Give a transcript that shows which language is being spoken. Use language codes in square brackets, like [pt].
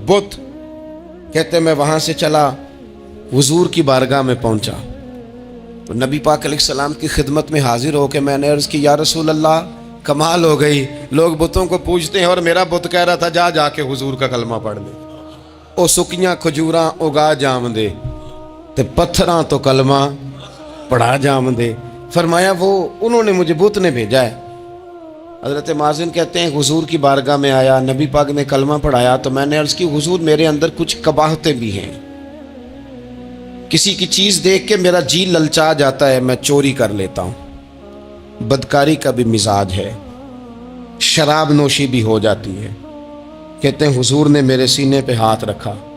[ur] بت کہتے ہیں میں وہاں سے چلا حضور کی بارگاہ میں پہنچا تو نبی پاک علیہ السلام کی خدمت میں حاضر ہو کے میں نے عرض کی یا رسول اللہ کمال ہو گئی لوگ بتوں کو پوجتے ہیں اور میرا بت کہہ رہا تھا جا کے حضور کا کلمہ پڑھ لے. [pa] او سکیاں کھجوراں اگا جام دے تے پتھراں تو کلمہ پڑھا جام دے. [ur] فرمایا وہ انہوں نے مجھے بت نے بھیجا ہے۔ حضرت مازن کہتے ہیں حضور کی بارگاہ میں آیا، نبی پاک نے کلمہ پڑھایا تو میں نے عرض کی حضور میرے اندر کچھ قباحتیں بھی ہیں، کسی کی چیز دیکھ کے میرا جی للچا جاتا ہے، میں چوری کر لیتا ہوں، بدکاری کا بھی مزاج ہے، شراب نوشی بھی ہو جاتی ہے۔ کہتے ہیں حضور نے میرے سینے پہ ہاتھ رکھا،